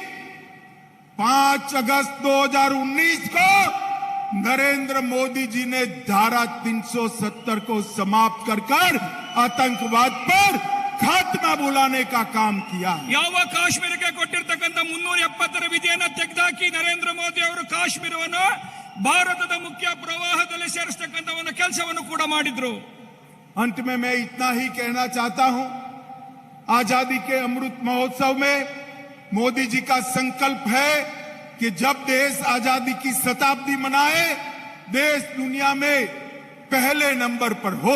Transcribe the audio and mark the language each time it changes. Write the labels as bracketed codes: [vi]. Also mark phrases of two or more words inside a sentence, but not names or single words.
[hi] 5 अगस्त 2019 को नरेंद्र मोदी जी ने धारा 370 को समाप्त कर आतंकवाद पर खात्मा बुलाने का काम किया। [kn] ಯಾವ ಕಾಶ್ಮೀರಕ್ಕೆ ಕೊಟ್ಟಿರತಕ್ಕಂತ 370 ವಿಧಿಯನ್ನು ತೆಗೆದುಹಾಕಿ ನರೇಂದ್ರ ಮೋದಿ ಅವರು ಕಾಶ್ಮೀರವನ್ನು ಭಾರತದ ಮುಖ್ಯ ಪ್ರವಾಹದಲ್ಲಿ ಸೇರಿಸತಕ್ಕಂತ ಒಂದು ಕೆಲಸವನ್ನು ಕೂಡ ಮಾಡಿದ್ರು। [hi] अंत में मैं इतना ही कहना चाहता हूं, आजादी के अमृत महोत्सव में मोदी जी का संकल्प है कि जब देश आजादी की शताब्दी मनाए, देश दुनिया में पहले नंबर पर हो।